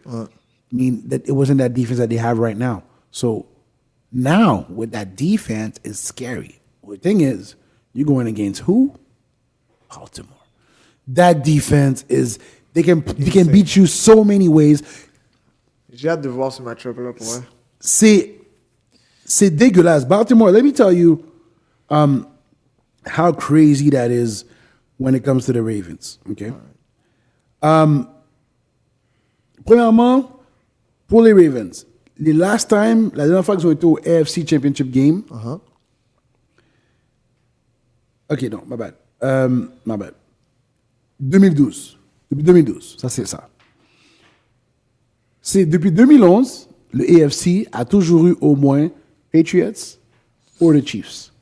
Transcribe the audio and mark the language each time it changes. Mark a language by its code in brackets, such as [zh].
[en] I mean, that it wasn't that defense that they have right now. So now with that defense, it's scary. The thing is, you're going against who? Baltimore. That defense is they can beat you so many ways. [fr] J'ai hâte de voir ce match-up là pour vrai. C'est dégueulasse. [en] Baltimore, let me tell you how crazy that is when it comes to the Ravens. Okay. [fr] Premièrement, pour les Ravens, la dernière fois qu'ils ont été au AFC Championship Game. [en] OK, [fr] non, [en] my bad. 2012. [fr] Depuis 2012, ça c'est ça. C'est depuis 2011, le AFC a toujours eu au moins Patriots ou les Chiefs.